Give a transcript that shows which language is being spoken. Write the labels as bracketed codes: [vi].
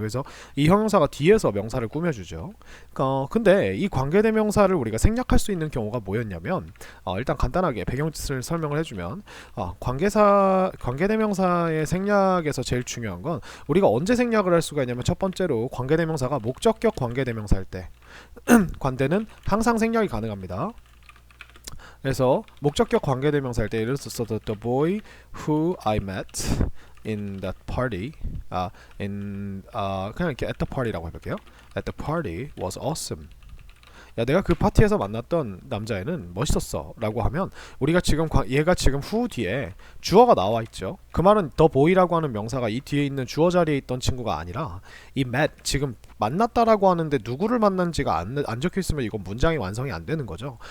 [ko] 그래서 이 형용사가 뒤에서 명사를 꾸며주죠. 근데 이 관계대명사를 우리가 생략할 수 있는 경우가 뭐였냐면 일단 간단하게 배경을 설명을 해주면 관계대명사의 생략에서 제일 중요한 건 우리가 언제 생략을 할 수가 있냐면 첫 번째로 관계대명사가 목적격 관계대명사일 때 관대는 항상 생략이 가능합니다. 그래서 목적격 관계대명사일 때 예를 들어서 [en] the boy who I met in that party [ko] 그냥 이렇게 [en] at the party [ko] 라고 해볼게요. [en] At the party was awesome. [ko] 야, 내가 그 파티에서 만났던 남자애는 멋있었어 라고 하면 우리가 지금 얘가 지금 who 뒤에 주어가 나와 있죠. 그 말은 the boy라고 하는 명사가 이 뒤에 있는 주어 자리에 있던 친구가 아니라 이 met 지금 만났다라고 하는데 누구를 만난지가 안 적혀 있으면 이건 문장이 완성이 안 되는 거죠.